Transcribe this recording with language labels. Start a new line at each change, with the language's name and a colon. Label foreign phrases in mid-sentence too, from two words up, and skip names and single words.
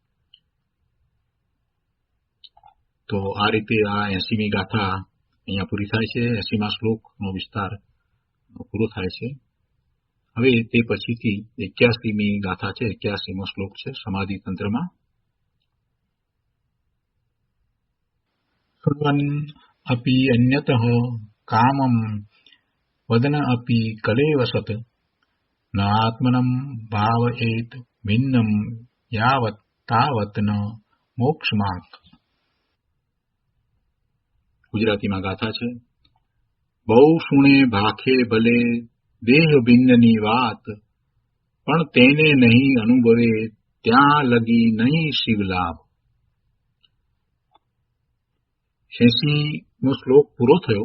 Gujarati: તો આ રીતે આ 80મી ગાથા અહીંયા પૂરી થાય છે. 80મા શ્લોકનો વિસ્તાર પૂરો થાય છે. હવે તે પછીથી 81મી ગાથા છે. 81મો શ્લોક છે સમાધિ તંત્રમાં.
Sanskrit: શૃण्वन् अपि अन्यतः कामं वदन अपि कलेवसत् न आत्मनं भावयेत भिन्नं यावत् तावत् न मोक्षमार्ग.
Gujarati: ગુજરાતીમાં ગાથા છે. બહુ સુણે ભાખે ભલે દેહ ભિન્નની વાત પણ તેને નહીં અનુભવે ત્યાં લગી નહીં શિવ લાભ. 80મો શ્લોક પૂરો થયો.